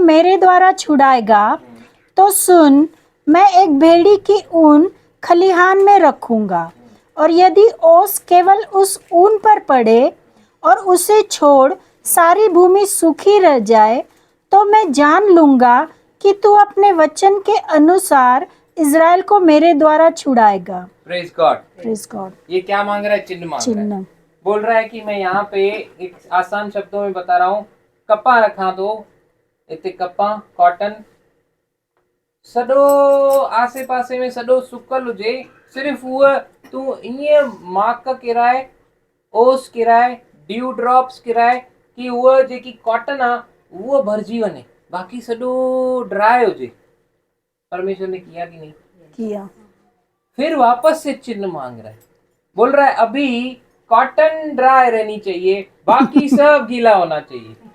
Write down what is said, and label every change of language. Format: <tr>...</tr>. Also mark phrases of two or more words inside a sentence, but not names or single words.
<hi>मेरे द्वारा छुड़ाएगा, तो सुन, मैं एक भेड़ी की ऊन खलिहान में रखूंगा, और यदि ओस केवल उस ऊन पर पड़े और उसे छोड़ सारी भूमि सूखी रह जाए, तो मैं जान लूंगा कि तू अपने वचन के अनुसार इज़राइल को मेरे द्वारा छुड़ाएगा।</hi> <en>praise God. praise God.</en> <hi>ये क्या मांग रहा है? चिन्ह मांग रहा है। चिन्ह। बोल रहा है कि मैं यहाँ पे एक आसान शब्दों में बता रहा हूँ,</hi> <sd>कपा रखा दो, इतने कपा कॉटन सडो आसे पासे में सडो सुकल हुजे, सिर्फ वो तू ईअं माक किराए, ओस किराए,</sd> <en>dew drops</en> <sd>किराए कि वो जेकी कॉटन आ वो भरजी वने, बाकी सडो ड्राई हुजे।</sd> <hi>परमेश्वर ने किया कि नहीं किया? फिर वापस से चिन्ह मांग रहा है, बोल रहा है अभी</hi> <en>cotton dry</en> <hi>रहनी चाहिए, बाकी सब गीला होना चाहिए।</hi>